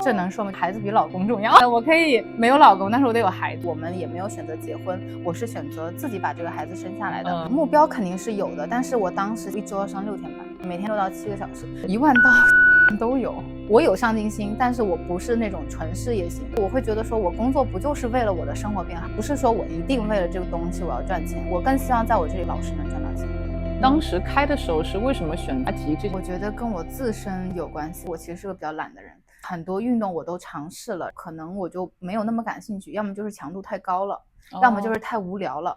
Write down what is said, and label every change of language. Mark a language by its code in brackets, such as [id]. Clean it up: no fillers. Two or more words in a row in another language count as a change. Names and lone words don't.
[zh] 這能說明孩子比老公重要。我可以沒有老公，但是我得有孩子。我們也沒有選擇結婚，我是選擇自己把這個孩子生下來的。目標肯定是有的，但是我当时一周要上6天班，每天6到7個小時，1万到都有。我有上进心，但是我不是那种纯事業型。我会觉得说，我工作不就是为了我的生活变好，不是说我一定为了这个東西我要賺錢，我更希望在我這裡老師能賺到錢。當時開的時候是為什麼選答題這些？我覺得跟我自身有關係。我其實是個比較懶的人，很多運動我都嘗試了，可能我就沒有那麼感興趣，要麼就是強度太高了，要麼就是太無聊了。